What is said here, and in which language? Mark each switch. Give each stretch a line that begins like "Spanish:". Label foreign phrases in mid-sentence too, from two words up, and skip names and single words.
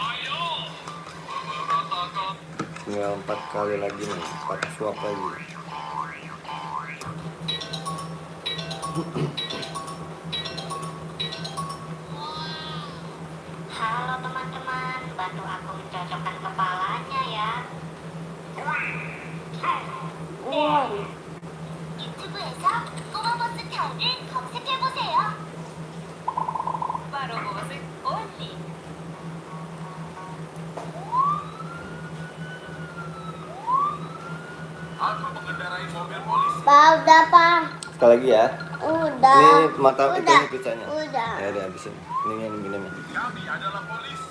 Indonesian: Tinggal 4 kali lagi nih, 4 suap lagi. Halo teman-teman, bantu aku mencocokkan kepalanya ya.
Korean: 유튜브에서 꼬마버스 타운을 검색해보세요. 바로 버스 only.
Indonesian: Aku mengendarai mobil polisi. Pak, udah Pak. Sekali lagi ya. Udah. Ini mata Udah. ini pizzanya. Udah. Ya udah habisin. Ini minumnya. Kami adalah polisi.